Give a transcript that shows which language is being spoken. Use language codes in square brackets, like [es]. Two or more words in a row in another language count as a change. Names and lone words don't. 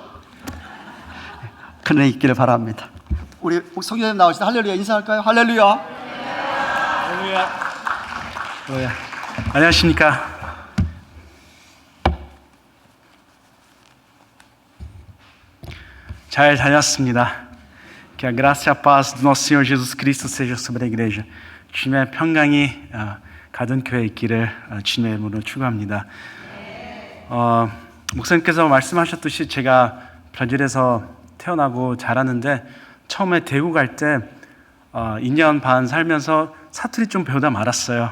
[ko] 큰 은혜 있기를 바랍니다. 우리 성교사님 나오실 때 할렐루야 인사할까요? 할렐루야. 할렐루야. 안녕하십니까. 잘 다녔습니다. [pt] Que a graça e a paz do nosso Senhor Jesus Cristo seja sobre a igreja. [ko] 주님의 평강이 가든 교회에 있기를 주님의 이름으로 축원합니다. 목사님께서 말씀하셨듯이 제가 브라질에서 태어나고 자랐는데 처음에 대구 갈 때 2년 반 살면서 사투리 좀 배우다 말았어요.